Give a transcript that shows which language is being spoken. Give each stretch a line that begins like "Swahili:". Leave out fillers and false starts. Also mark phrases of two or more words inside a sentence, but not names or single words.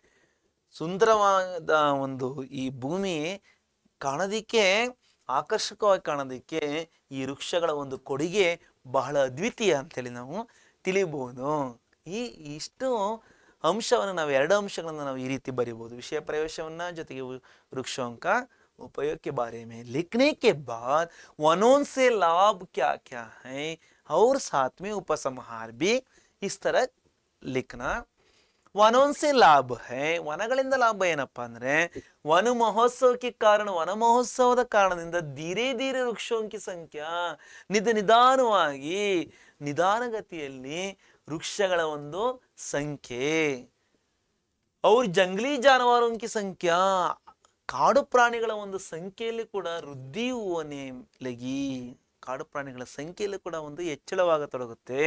Kannada: ಸುಂದರವಾದ ಒಂದು ಈ ಭೂಮಿ ಕಾಣೋದಿಕ್ಕೆ, ಆಕರ್ಷಕವಾಗಿ ಕಾಣೋದಿಕ್ಕೆ ಈ ವೃಕ್ಷಗಳ ಒಂದು ಕೊಡುಗೆ ಬಹಳ ಅದ್ವಿತೀಯ ಅಂತೇಳಿ ನಾವು ತಿಳಿಬಹುದು. ಇಷ್ಟು ಅಂಶವನ್ನು ನಾವು, ಎರಡು ಅಂಶಗಳನ್ನು ನಾವು ಈ ರೀತಿ ಬರಿಬಹುದು. ವಿಷಯ ಪ್ರವೇಶವನ್ನ, ಜೊತೆಗೆ
Hindi: वृक्षों का उपयोग के बारे में लिखने के बाद वनों से लाभ क्या क्या है और साथ में उपसंहार भी इस तरह लिखना. वनों से लाभ है,
Kannada: ವನಗಳಿಂದ ಲಾಭ ಏನಪ್ಪಾ ಅಂದ್ರೆ, ವನ ಮಹೋತ್ಸವಕ್ಕೆ ಕಾರಣ, ವನ ಮಹೋತ್ಸವದ ಕಾರಣದಿಂದ
Hindi: धीरे धीरे वृक्षों की संख्या,
Kannada: ನಿಧಾನವಾಗಿ ನಿಧಾನಗತಿಯಲ್ಲಿ ವೃಕ್ಷಗಳ ಒಂದು ಸಂಖ್ಯೆ, ಅವ್ರ
Hindi: जंगली जानवरों की संख्या,
Kannada: ಕಾಡು ಪ್ರಾಣಿಗಳ ಒಂದು ಸಂಖ್ಯೆಯಲ್ಲಿ ಕೂಡ
Hindi: वृद्धि होने लगी,
Kannada: ಕಾಡು ಪ್ರಾಣಿಗಳ ಸಂಖ್ಯೆಯಲ್ಲಿ ಕೂಡ ಒಂದು ಹೆಚ್ಚಳವಾಗತೊಡಗುತ್ತೆ.